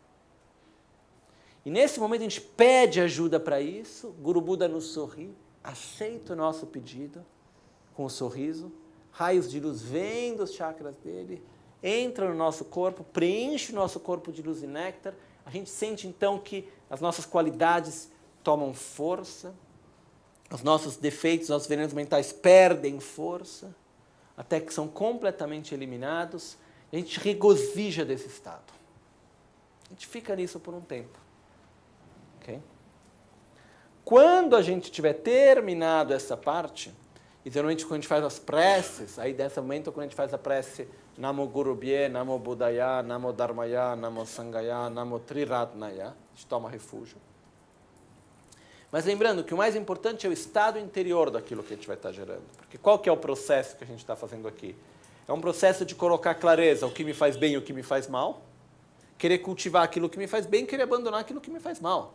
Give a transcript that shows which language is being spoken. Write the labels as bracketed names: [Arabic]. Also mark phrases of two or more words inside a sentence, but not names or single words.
[Portuguese] E nesse momento a gente pede ajuda para isso, Guru Buda nos sorri, aceita o nosso pedido com um sorriso, raios de luz vêm dos chakras dele, entram no nosso corpo, preenche o nosso corpo de luz e néctar, a gente sente então que as nossas qualidades tomam força, os nossos defeitos, nossos venenos mentais perdem força, até que são completamente eliminados, e a gente regozija desse estado. A gente fica nisso por um tempo. Okay? Quando a gente tiver terminado essa parte, e geralmente quando a gente faz as preces, aí desse momento quando a gente faz a prece [Sanskrit] नमो गुरुभ्यः नमो बुद्धाय नमो धर्माय नमो सङ्घाय नमो त्रिरत्नाय, [Portuguese] a gente toma refúgio. Mas lembrando que o mais importante é o estado interior daquilo que a gente vai estar gerando. Porque qual que é o processo que a gente está fazendo aqui? É um processo de colocar clareza, o que me faz bem e o que me faz mal, querer cultivar aquilo que me faz bem, querer abandonar aquilo que me faz mal.